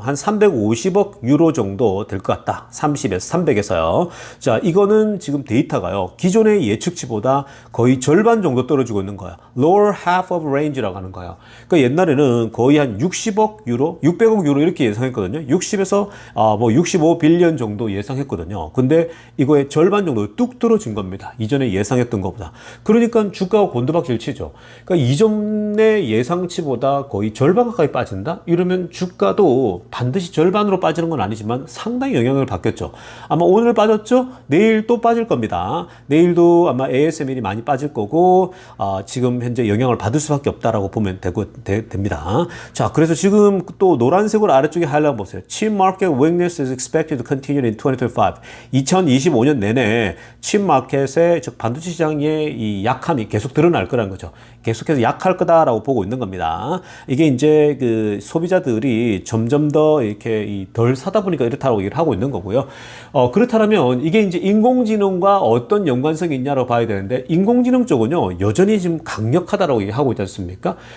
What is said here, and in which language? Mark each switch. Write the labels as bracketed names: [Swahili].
[Korean] 한 350억 유로 정도 될 것 같다. 30에서 300에서요. 자, 이거는 지금 데이터가요. 기존의 예측치보다 거의 절반 정도 떨어지고 있는 거야. [English] Lower half of range라고 [Korean] 하는 거예요. 그러니까 옛날에는 거의 한 60억 유로, 600억 유로 이렇게 예상했거든요. 60에서 65 빌리언 정도 예상했거든요. 근데 이거의 절반 정도 뚝 떨어진 겁니다. 이전에 예상했던 것보다. 그러니까 주가가 곤두박질 치죠. 그러니까 이전 예상치보다 거의 절반 가까이 빠진다? 이러면 주가도 반드시 절반으로 빠지는 건 아니지만 상당히 영향을 받겠죠. 아마 오늘 빠졌죠? 내일 또 빠질 겁니다. 내일도 아마 ASML이 많이 빠질 거고 지금 현재 영향을 받을 수밖에 없다라고 보면 됩니다. 자, 그래서 지금 또 노란색으로 아래쪽에 하이라이트 보세요. [English] Chip market weakness is expected to continue in 2025. [Korean] 2025년 내내 칩 마켓의 즉 반도체 시장의 이 약함이 계속 드러날 거라는 거죠. 계속해서 약할 거다라고 보고 있는 겁니다. 이게 이제 그 소비자들이 점점 더 이렇게 덜 사다 보니까 이렇다고 얘기를 하고 있는 거고요. 그렇다면 이게 이제 인공지능과 어떤 연관성이 있냐로 봐야 되는데 인공지능 쪽은요 여전히 지금 강력하다라고 얘기하고 있지 않습니까?